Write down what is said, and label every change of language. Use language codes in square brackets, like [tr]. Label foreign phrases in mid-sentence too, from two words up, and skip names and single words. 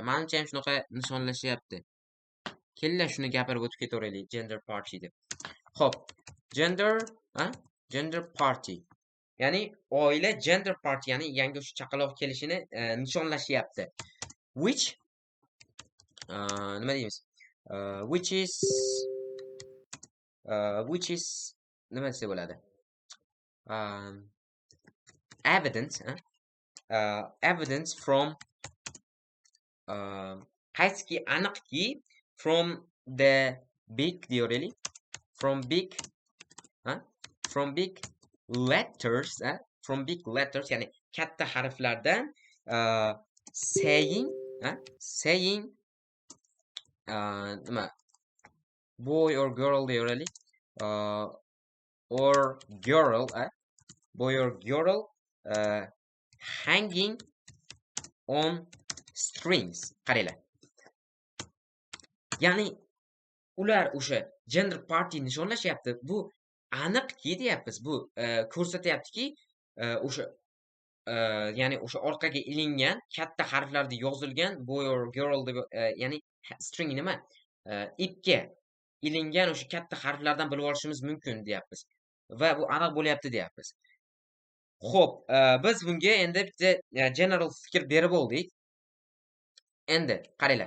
[uz] Menimcha ham shunaqa nishonlashyapti. Kelinglar shuni gapirib o'tib ketaveraylik, [en] gender party [uz] deb. [en] Xo'p, gender party. [uz] Ya'ni oila [en] gender party, [uz] ya'ni yangi o'sha chaqaloq kelishini nishonlashyapti. Which nima deymiz? [en] Which is [uz] nima desa bo'ladi? [en] Evidence from [uz] qaysi aniqki [en] from the big deyveraylik. From big letters, [uz] ya'ni katta harflardan saying nima [en] boy or girl [uz] deyveraylik. [en] Or girl, boy or girl hanging on strings. [uz] Qaranglar. Ya'ni ular o'sha gender party nishonlashyapti. Bu aniqki deyapmiz. Bu ko'rsatyaptiki o'sha ya'ni o'sha orqaga ilingan katta harflarda yozilgan [en] boy or girl [uz] deb, ya'ni string nima? Ipga ilingan o'sha katta harflardan bilib olishimiz mumkin deyapmiz. Va bu aniq bo'lyapti deyapmiz. Xo'p, biz bunga endi bitta general fikr berib oldik. Endi qaranglar.